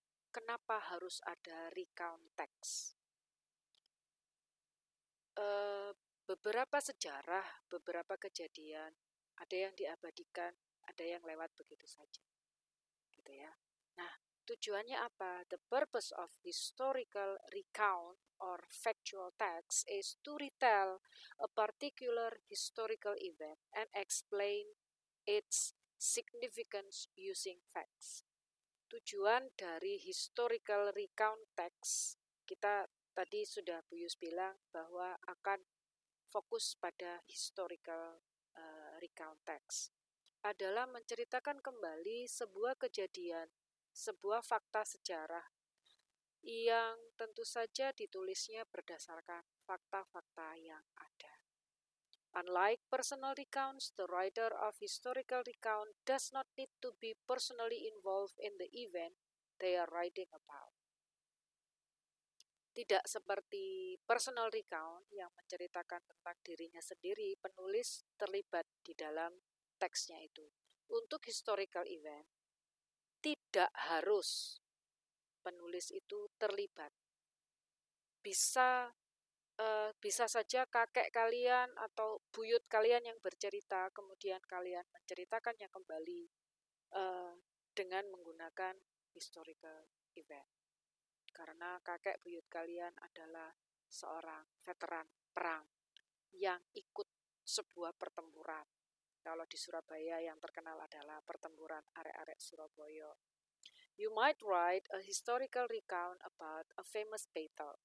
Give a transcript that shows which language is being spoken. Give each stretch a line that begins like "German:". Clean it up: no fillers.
Indonesian: Kenapa harus ada recount text? Beberapa sejarah, beberapa kejadian, ada yang diabadikan, ada yang lewat begitu saja, gitu ya. Nah, tujuannya apa?
English: The purpose of historical recount or factual text is to retell a particular historical event and explain its significance using facts.
Indonesian: Tujuan dari historical recount text, kita tadi sudah Bu Yus bilang bahwa akan fokus pada historical recount text, adalah menceritakan kembali sebuah kejadian, sebuah fakta sejarah yang tentu saja ditulisnya berdasarkan fakta-fakta yang ada.
English: Unlike personal recounts, the writer of historical recount does not need to be personally involved in the event they are writing about.
Indonesian: Tidak seperti personal recount yang menceritakan tentang dirinya sendiri, penulis terlibat di dalam teksnya itu. Untuk historical event, tidak harus penulis itu terlibat. Bisa saja kakek kalian atau buyut kalian yang bercerita, kemudian kalian menceritakannya kembali dengan menggunakan historical event. Karena kakek buyut kalian adalah seorang veteran perang yang ikut sebuah pertempuran. Kalau di Surabaya yang terkenal adalah pertempuran arek-arek Surabaya.
English: You might write a historical recount about a famous battle.